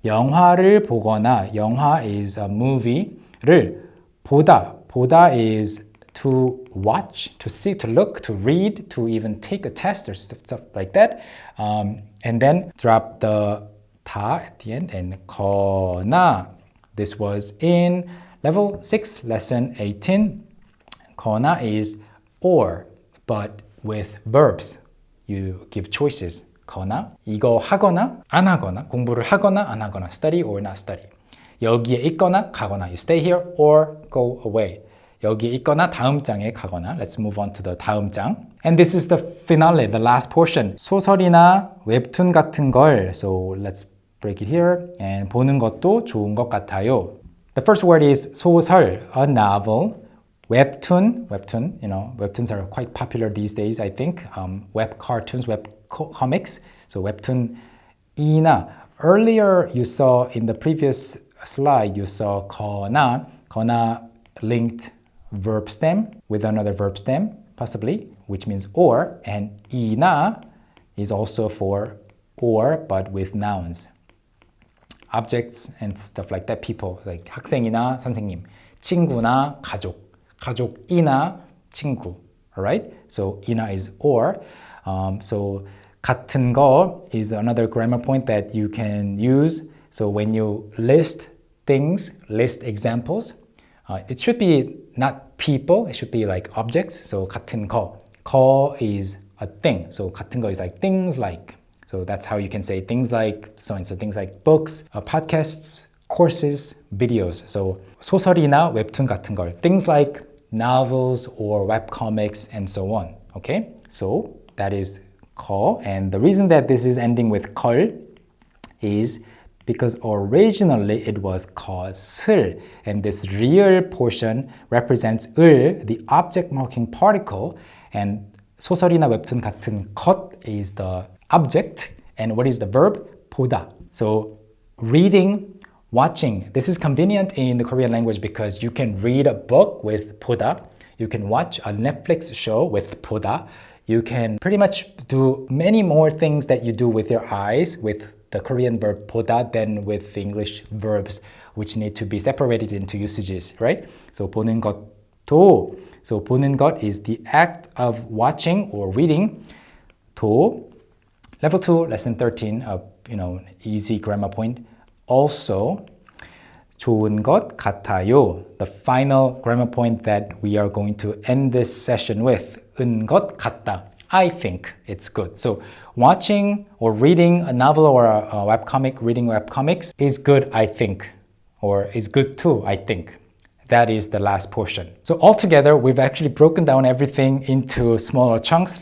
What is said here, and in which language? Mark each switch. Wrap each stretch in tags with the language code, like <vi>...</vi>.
<ko>영화를 보거나,</ko> <en>영화 is a movie를 보다 is to watch, to see, to look, to read, to even take a test or stuff like that. And then drop the 다 at the end, and 거나. This was in Level 6, lesson 18. 거나 is or, but with verbs. You give choices.</en> <ko>거나, 이거 하거나, 안 하거나, 공부를 하거나, 안 하거나,</ko> <en>study or not study.</en> <ko>여기에 있거나, 가거나,</ko> <en>you stay here or go away.</en> <ko>여기에 있거나, 다음 장에 가거나.</ko> <en>Let's move on to the 다음 장. And this is the finale, the last portion.</en> <ko>소설이나 웹툰 같은 걸,</ko> <en>so let's break it here.</en> <ko>And 보는 것도 좋은 것 같아요.</ko> <en>The first word is 소설, a novel. Webtoon, you know, webtoons are quite popular these days, I think. Web cartoons, web comics. So webtoon, 이나. Earlier you saw in the previous slide, you saw 거나 linked verb stem with another verb stem, possibly, which means or. And 이나 is also for or, but with nouns. Objects and stuff like that, people, like</en> <ko>학생이나 선생님, 친구나 가족, 가족이나 친구,</ko> <en>alright? So 이나 is or. So 같은 거 is another grammar point that you can use. So when you list things, list examples, it should be not people, it should be like objects. So 같은 거 is a thing. So 같은 거 is like things like. So that's how you can say things like so and so. Things like books, podcasts, courses, videos.</en> <ko>So 소설이나 웹툰 같은 걸.</ko> <en>Things like novels or webcomics and so on. Okay? So that is 거. And the reason that this is ending with 걸 is because originally it was 것을, and this real portion represents 을, the object marking particle, and</en> <ko>소설이나 웹툰 같은 것</ko> <en>is the object, and what is the verb?</en> <ko>보다.</ko> <en>So reading, watching, this is convenient in the Korean language because you can read a book with 보다, you can watch a Netflix show with 보다, you can pretty much do many more things that you do with your eyes with the Korean verb 보다 than with the English verbs, which need to be separated into usages, right? So</en> <ko>보는 것도,</ko> <en>so</en> <ko>보는 것</ko> <en>is the act of watching or reading. 도, level 2, lesson 13, easy grammar point.</en> <ko>Also, 좋은 것 같아요.</ko> <en>The final grammar point that we are going to end this session with. 은 것 같다. I think it's good. So watching or reading a novel or a webcomic, reading webcomics is good, I think, or is good too, I think. That is the last portion. So altogether, we've actually broken down everything into smaller chunks.</en>